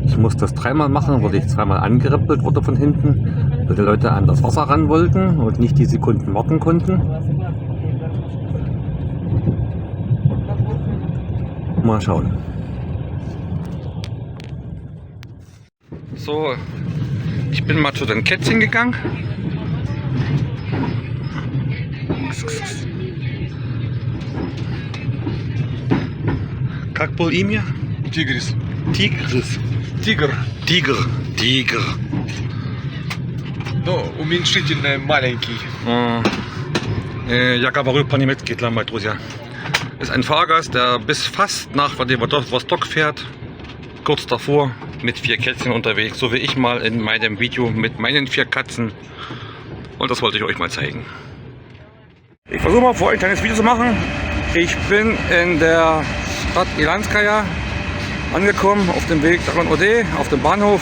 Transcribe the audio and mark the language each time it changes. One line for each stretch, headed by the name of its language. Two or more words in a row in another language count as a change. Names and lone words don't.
German: Ich muss das 3-mal machen, wurde ich 2-mal angerippelt, wurde von hinten, weil die Leute an das Wasser ran wollten und nicht die Sekunden warten konnten. Mal schauen. So, ich bin mal zu den Kätzchen gegangen.
Russian: Как было имя? Тигрис. Tigris. Тигр. Tiger. Ну, уменьшительное маленький. Я говорю по-немецки, мои друзья.
German: Ist ein Fahrgast, der bis fast nach Vladivostok fährt. Kurz davor mit 4 Kätzchen unterwegs, so wie ich mal in meinem Video mit meinen 4 Katzen. Und das wollte ich euch mal zeigen. Ich versuche mal für euch ein kleines Video zu machen. Ich bin in der Stadt Ilanskaya angekommen, auf dem Weg nach Ulan-Ude, auf dem Bahnhof.